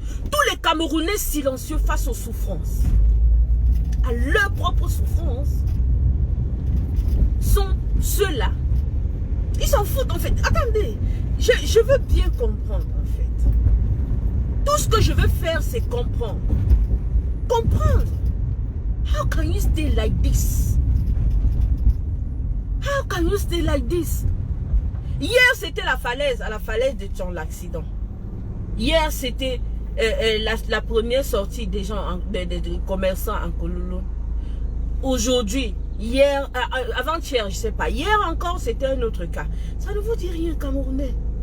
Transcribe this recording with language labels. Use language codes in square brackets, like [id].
[fr] Tous les Camerounais silencieux face aux souffrances, à leur propre souffrance, sont ceux-là. Ils s'en foutent en fait. Attendez, je veux bien comprendre en fait. Tout ce que je veux faire, c'est comprendre. Comprendre. [en] How can you stay like this? How can you stay like this? [fr] Hier, c'était la falaise, à la falaise de ton accident. Hier, c'était la première sortie des gens, des commerçants en Kololo. Aujourd'hui, hier, avant-hier, je ne sais pas. Hier encore, c'était un autre cas. Ça ne vous dit rien, Camerounais.